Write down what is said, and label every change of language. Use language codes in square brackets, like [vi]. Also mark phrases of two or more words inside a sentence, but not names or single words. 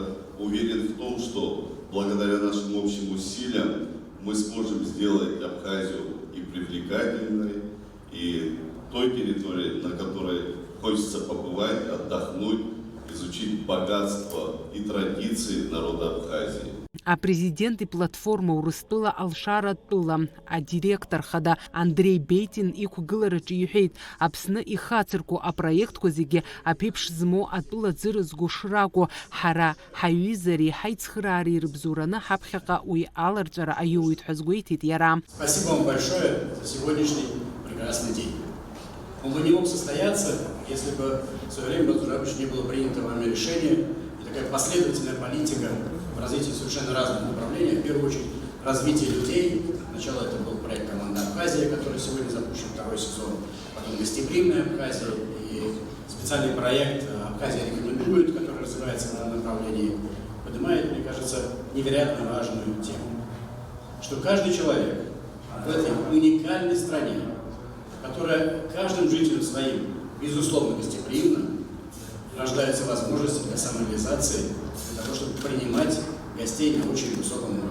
[ru] Уверен в том, что благодаря нашим общим усилиям мы сможем сделать Абхазию и привлекательной, и той территорией, на которой хочется побывать, отдохнуть, изучить богатство и традиции народа Абхазии. [ab] А президент и платформа Урыстәыла Алшара тәыла адиректор хада Андрей Бейтин иқәгылараҿы иҳәеит, Аԥсны ихацыркәу апроектқәа зегьы аԥеиԥш змоу атәыла ӡырызго шракәу, ҳара ҳаҩызареи ҳаицхыраареи рыбзоураны ҳаԥхьаҟа уи аларҵәара аиуеит ҳәа азгәеиҭеит иара. [ru] Спасибо вам большое за сегодняшний прекрасный день. Он бы не мог состояться, если бы в свое время не было принято вами решение и такая последовательная политика в развитии совершенно разных направлений. В первую очередь, развитие людей. Сначала это был проект «Команда Абхазия», который сегодня запущен второй сезон, потом «Гостеприимная Абхазия» и специальный проект «Абхазия рекомендует», который развивается в этом направлении, поднимает, мне кажется, невероятно важную тему, что каждый человек в этой уникальной стране, которая каждым жителем своим, безусловно, гостеприимна, рождается возможность для самореализации, для того, чтобы принимать гостей на очень высоком уровне.